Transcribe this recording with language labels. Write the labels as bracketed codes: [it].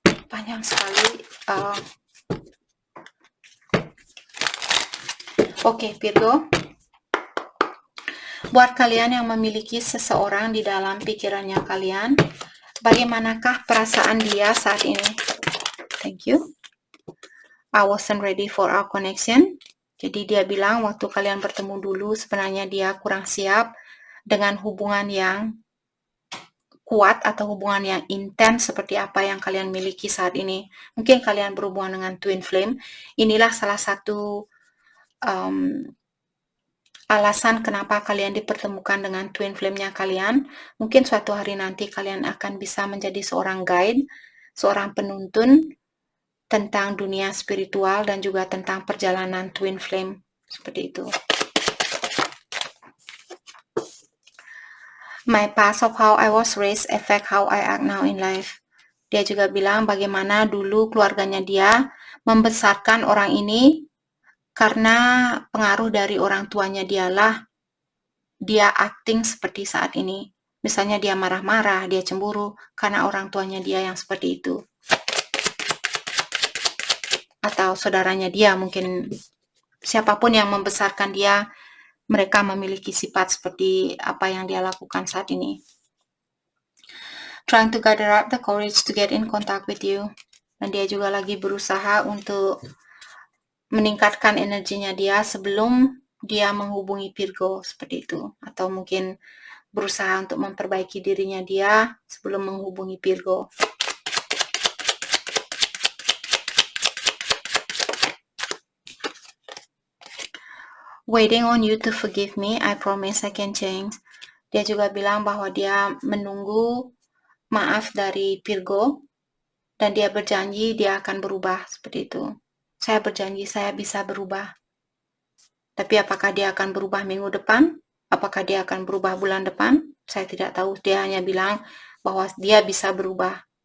[id] Panjang sekali. Oke, Virgo. Buat kalian yang memiliki seseorang di dalam pikirannya kalian, bagaimanakah perasaan dia saat ini? [en] Thank you. I wasn't ready for our connection. [id] Jadi dia bilang waktu kalian bertemu dulu sebenarnya dia kurang siap dengan hubungan yang kuat atau hubungan yang intens seperti apa yang kalian miliki saat ini. Mungkin kalian berhubungan dengan twin flame. Inilah salah satu alasan kenapa kalian dipertemukan dengan twin flame-nya kalian. Mungkin suatu hari nanti kalian akan bisa menjadi seorang guide, seorang penuntun tentang dunia spiritual dan juga tentang perjalanan twin flame. Seperti itu. [en] My past of how I was raised affect how I act now in life. [id] Dia juga bilang bagaimana dulu keluarganya dia membesarkan orang ini karena pengaruh dari orang tuanya dialah dia acting seperti saat ini. Misalnya dia marah-marah, dia cemburu karena orang tuanya dia yang seperti itu. Atau saudaranya dia, mungkin siapapun yang membesarkan dia, mereka memiliki sifat seperti apa yang dia lakukan saat ini. [en] Trying to gather up the courage to get in contact with you. [id] Dan dia juga lagi berusaha untuk meningkatkan energinya dia sebelum dia menghubungi Virgo, seperti itu. Atau mungkin berusaha untuk memperbaiki dirinya dia sebelum menghubungi Virgo. [en] Waiting on you to forgive me, I promise I can change. [id] Dia juga bilang bahwa dia menunggu maaf dari Virgo dan dia berjanji dia akan berubah, seperti itu. Saya berjanji saya bisa berubah. Tapi apakah dia akan berubah minggu depan? Apakah dia akan berubah bulan depan? Saya tidak tahu. Dia hanya bilang bahwa dia bisa berubah.